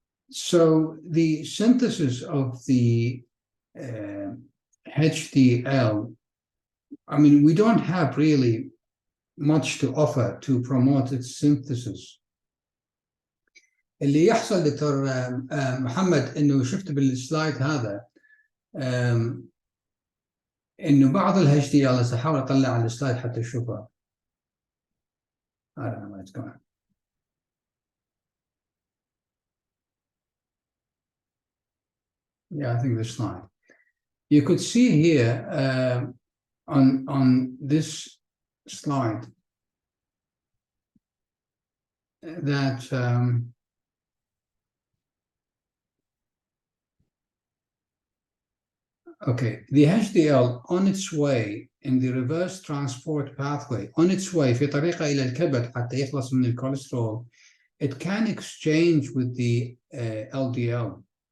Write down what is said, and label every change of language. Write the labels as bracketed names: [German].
[English] So the synthesis of the HDL, I mean, we don't have really much to offer to promote its synthesis. [Arabic] اللي يحصل دكتور محمد انه شفت بالسلايد هذا انه بعض الHDL سأحاول اطلع على السلايد حتى اشوفها. [English] I don't know where it's going. Yeah, I think this slide. You could see here on this slide that okay, the HDL on its way in the reverse transport pathway, on its way [Arabic] في طريقة إلى الكبد حتى يخلص من الكوليسترول, [English] it can exchange with the LDL.